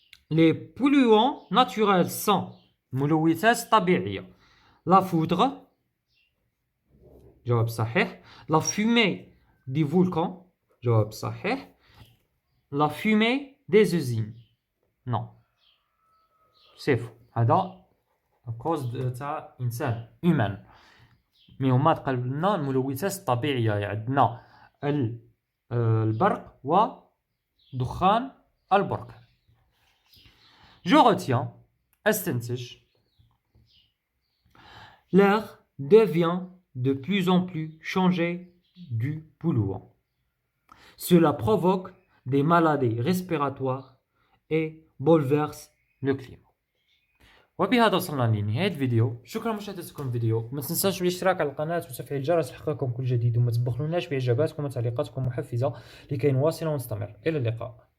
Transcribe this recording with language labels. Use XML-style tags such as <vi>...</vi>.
<fr>Les polluants naturels sont</fr> <ar>ملوثات طبيعية.</ar> <fr>La foudre،</fr> <ar>جواب صحيح.</ar> <fr>La fumée des volcans،</fr> <ar>جواب صحيح.</ar> <fr>La fumée des usines، non، c'est faux.</fr> <ar>هذا cause تاع إنسان humain. مي هما تقلب لنا الملوثات الطبيعية، يعني عندنا البرق ودخان البرق.</ar> <fr>Je retiens، استنتج. L'air devient de plus en plus changé du polluant. Cela provoque des maladies respiratoires et bouleverse le climat.</fr> <ar>وبهذا وصلنا لنهاية الفيديو. شكرا لمشاهدتكم الفيديو. ما تنساش بالاشتراك على القناة وتفعيل الجرس لإحقاقكم كل جديد، وما تبخلوناش بإعجاباتكم وتعليقاتكم محفزة لكي نواصل ونستمر. إلى اللقاء.</ar>